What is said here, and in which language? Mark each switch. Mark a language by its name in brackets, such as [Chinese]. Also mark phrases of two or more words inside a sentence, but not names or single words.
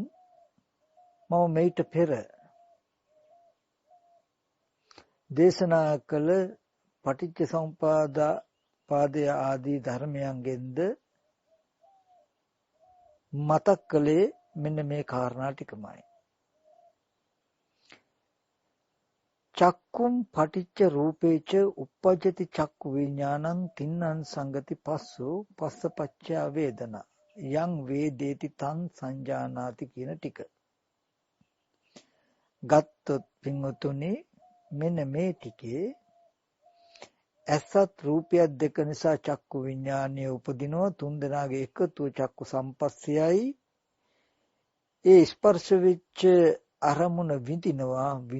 [Sinhala] මම මේිට පෙර දේශනා කළ පටිච්ච සමුප්පාදය ආදී ධර්මයන්ගෙන්ද මතක් කළේ මෙන්න මේ කාරණා ටිකමයි. [Pali] චක්කුම් පටිච්ච රූපේච uppajjati චක්කු විඥානං තින්නං සංගති පස්සෝ පස්සපච්චය වේදනා යං වේදේති තං සංජානාති [Sinhala] කියන ටික ගත්තොත් පින්වතුනි මෙන්න මේ ටිකේ ඇසත් රූපයක් දෙක නිසා චක්කු විඥානය උපදිනවා. තුන්දෙනාගේ එකතු චක්කු සම්පස්සයයි. ඒ ස්පර්ශ වෙච්ච අරමුණ විඳිනවා.